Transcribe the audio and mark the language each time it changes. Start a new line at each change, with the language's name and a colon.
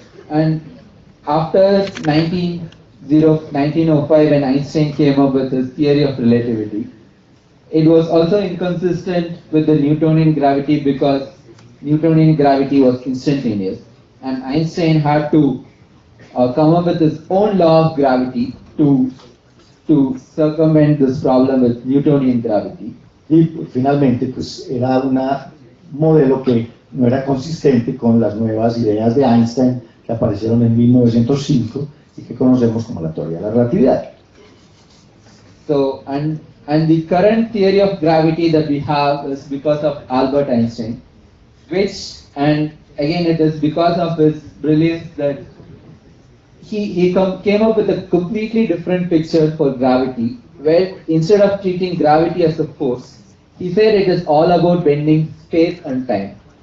English: And after 1905, when Einstein came up with his theory of relativity, it was also inconsistent with the Newtonian gravity because Newtonian gravity was instantaneous, and Einstein had to come up with his own law of gravity to circumvent this problem with Newtonian gravity.
Spanish: Y finalmente, pues era un modelo que no era consistente con las nuevas ideas de Einstein que aparecieron en 1905 y que conocemos como la teoría de la relatividad.
English: So, and the current theory of gravity that we have is because of Albert Einstein, which, and again it is because of his brilliance that he came up with a completely different picture for gravity, where instead of treating gravity as a force, he said it is all about bending space and time.